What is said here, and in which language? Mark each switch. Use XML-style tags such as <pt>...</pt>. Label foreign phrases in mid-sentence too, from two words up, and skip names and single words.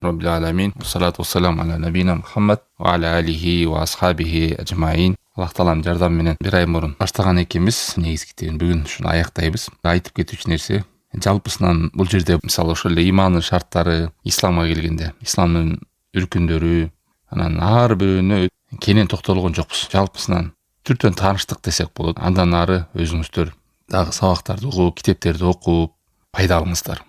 <ar>رب العالمين. الصلاة والسلام على نبينا محمد وعلى آله وأصحابه أجمعين.</ar> <ky>Аллах тааланын жардамы менен бир ай мурун баштаган экенбиз. Негизги бүгүн ушуну аяктайбыз. Айтып кетүүчү нерсе жалпысынан бул жерде мисалы ошол эле имандын шарттары, исламга келгенде исламдын үркүндөрү, анан ар бирөөнө кенен токтолгон жокпуз. Жалпысынан түртөн тааныштык десек болот. Андан ары өзүңүздөр дагы сабактарды угуп, китептерди окуп пайда алыңыздар.</ky>